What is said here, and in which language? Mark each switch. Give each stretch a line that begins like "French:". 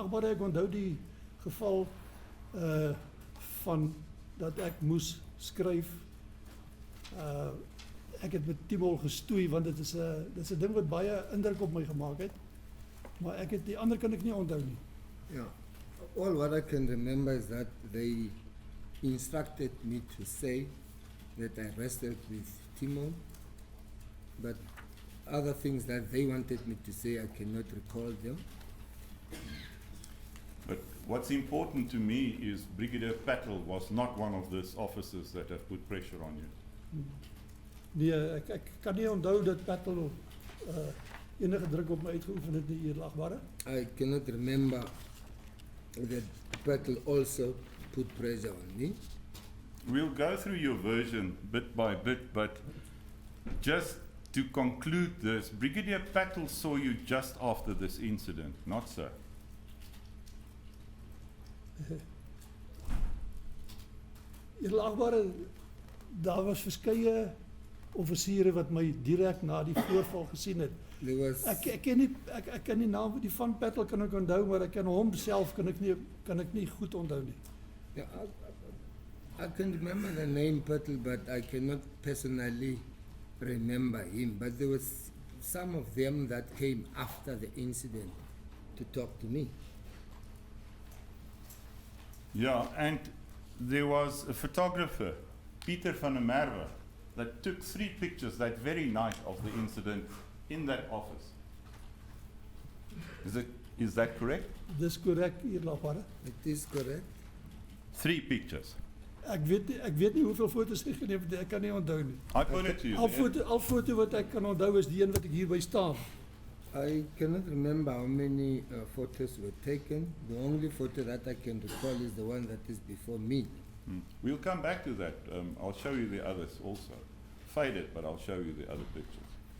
Afrikaans: ek onthou die geval van dat ek moes skryf. Ek het met Timol gestoei want dit is 'n ding wat baie indruk op my gemaak het. Maar die ander kan ek nie onthou nie.
English: Yeah. All what I can remember is that they instructed me to say that I wrestled with Timol, but other things that they wanted me to say, I cannot recall them. But what's important to me is Brigadier Patel was not one of those officers that have put pressure on you.
Afrikaans: Nee, ek kan nie onthou dat Patel enige druk op my uitgeoefen het nie, eerlikwaar.
English: I cannot remember that Petel also put pressure on me. We'll go through your version bit by bit, but just to conclude this, Brigadier Patel saw you just after this incident, not so?
Afrikaans: Eerlikwaar, daar was verskeie offisiere wat my direk na die voorval gesien het.
English: There was
Afrikaans: Ek ken die naam die van Patel kan ek onthou, maar ek ken hom self kan ek nie goed onthou nie.
English: yeah, I can remember the name Petel, but I cannot personally remember him. But there was some of them that came after the incident to talk to me. Yeah, and there was a photographer, Peter van der Merwe, that took 3 pictures that very night of the incident in that office. Is that correct?
Afrikaans: Dis korrek, eerlikwaar.
English: It is correct. 3 pictures.
Afrikaans: Ek weet nie hoeveel foto's ek geneem het, ek kan nie onthou nie.
English: I put it to you.
Afrikaans: Al foto wat ek kan onthou is die een wat ek hierby staan.
English: I cannot remember how many photos were taken. The only photo that I can recall is the one that is before me. We'll come back to that. I'll show you the others also. Faded, but I'll show you the other pictures.